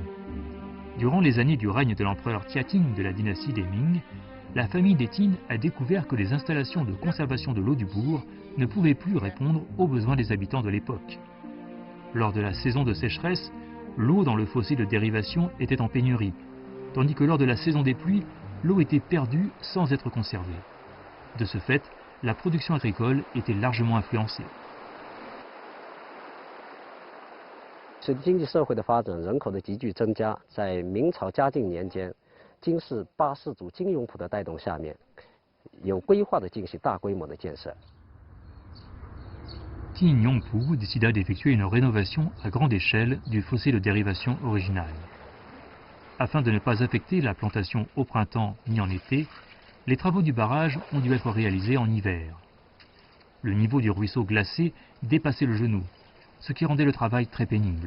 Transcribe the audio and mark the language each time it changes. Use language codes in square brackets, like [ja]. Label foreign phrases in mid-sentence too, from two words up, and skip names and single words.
[fr] Durant les années du règne de l'empereur Tiating de la dynastie des Ming, la famille des Qin a découvert que les installations de conservation de l'eau du bourg ne pouvaient plus répondre aux besoins des habitants de l'époque. Lors de la saison de sécheresse, l'eau dans le fossé de dérivation était en pénurie, tandis que lors de la saison des pluies, l'eau était perdue sans être conservée. De ce fait, la production agricole était largement influencée. [zh] 随着经济社会的发展，人口的急剧增加，在明朝嘉靖年间，金氏8世祖金永璞的带动下面，有规划的进行大规模的建设。 [fr] Qin Yongpu décida d'effectuer une rénovation à grande échelle du fossé de dérivation original. Afin de ne pas affecter la plantation au printemps ni en été, les travaux du barrage ont dû être réalisés en hiver. Le niveau du ruisseau glacé dépassait le genou, ce qui rendait le travail très pénible.